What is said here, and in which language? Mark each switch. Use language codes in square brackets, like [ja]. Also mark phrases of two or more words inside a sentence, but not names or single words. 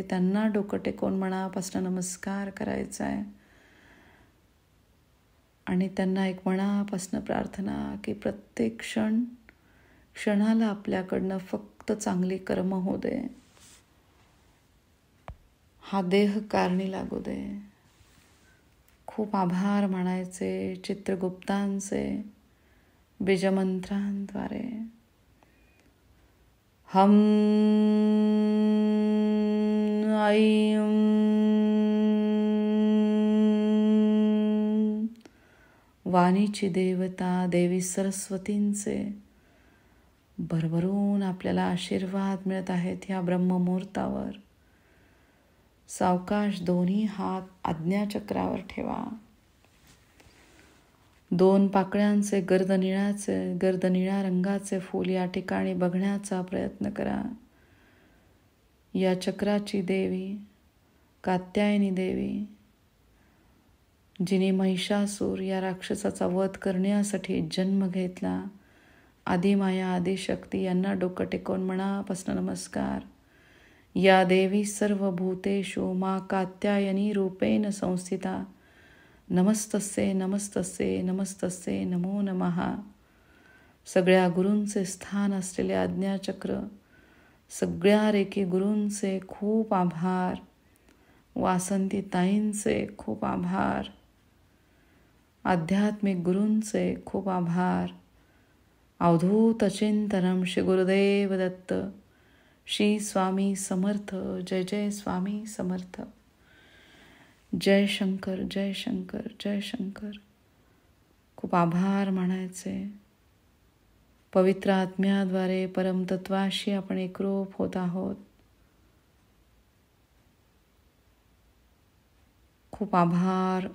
[mr] त्यांना डोकं टेकवून मनापासून नमस्कार करायचा आहे. आणि त्यांना एक मनापासून प्रार्थना की प्रत्येक क्षणाला आपल्याकडनं फक्त चांगली कर्म होऊ दे. हा देह कारणी लागू दे. खूप आभार मानायचे चित्रगुप्तांचे बीजमंत्रांद्वारे. हम ऐं वाणीची देवता देवी सरस्वतींचे भरभरून आपल्याला आशीर्वाद मिळत आहेत या ब्रह्ममुहूर्तावर. सावकाश दोन्ही हात आज्ञाचक्रावर ठेवा. 2 पाकळ्यांचे गर्दनिळ्या रंगाचे फूल या ठिकाणी बघण्याचा प्रयत्न करा. या चक्राची देवी कात्यायनी देवी, जिने महिषासूर या राक्षसाचा वध करण्यासाठी जन्म घेतला, आदिमाया आदिशक्ती यांना डोकं टेकवून मनापासून नमस्कार. [sa] या देवी सर्व भूतेषु मा कात्यायनी रूपेण संस्थिता. नमस्तस्ये नमस्तस्ये नमस्तस्ये नमो नमः. [mr] सगळ्या गुरूंचे स्थान असलेले आज्ञाचक्र, सगळ्या रेकी गुरूंचे खूप आभार. वासंती ताईंचे खूप आभार. आध्यात्मिक गुरूंचे खूप आभार. अवधूत चिंतनम श्री गुरुदेव दत्त. श्री स्वामी समर्थ. जय जय स्वामी समर्थ. जय शंकर जय शंकर जय शंकर. खूप आभार मानायचे. पवित्र आत्म्याद्वारे परमतत्वाशी आपण एकरूप होत आहोत. खूप आभार.